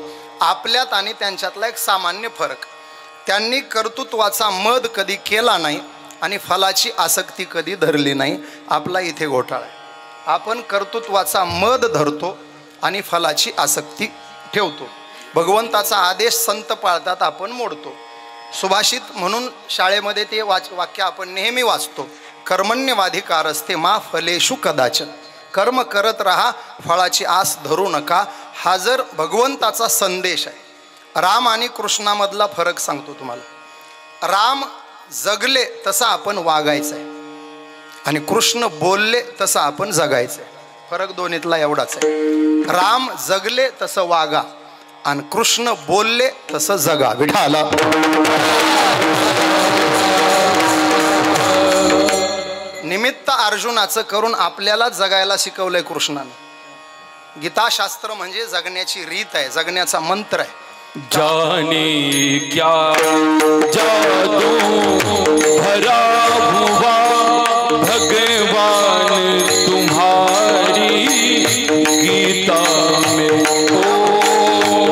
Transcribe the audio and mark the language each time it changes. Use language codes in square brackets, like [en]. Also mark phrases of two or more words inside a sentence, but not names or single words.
[mr] आपल्यात आणि त्यांच्यातला एक सामान्य फरक, त्यांनी कर्तृत्वाचा मद कधी केला नाही आणि फलाची आसक्ती कधी धरली नाही. आपला इथे घोटाळा आहे. आपण कर्तृत्वाचा मद धरतो आणि फलाची आसक्ती ठेवतो. भगवंताचा आदेश संत पाळतात, आपण मोडतो. सुभाषित म्हणून शाळेमध्ये ते वाक्य आपण नेहमी वाचतो, [sa] कर्मण्यवाधिकारस्ते मा फलेषु कदाचन. [mr] कर्म करत राहा, फळाची आस धरू नका. हा जर भगवंताचा संदेश आहे. राम आणि कृष्णामधला फरक सांगतो तुम्हाला. राम जगले तसं आपण वागायचं आहे आणि कृष्ण बोलले तसं आपण जगायचं आहे. फरक दोन्हीतला एवढाच आहे. राम जगले तसं वागा आणि कृष्ण बोलले तसं जगा. विठाला. निमित्त अर्जुनाचं करून आपल्याला जगायला शिकवलंय कृष्णानं. गीताशास्त्र म्हणजे जगण्याची रीत आहे, जगण्याचा मंत्र आहे. [hi] जाने क्या जादू भरा हुआ भगवान तुम्हारी गीता में हो.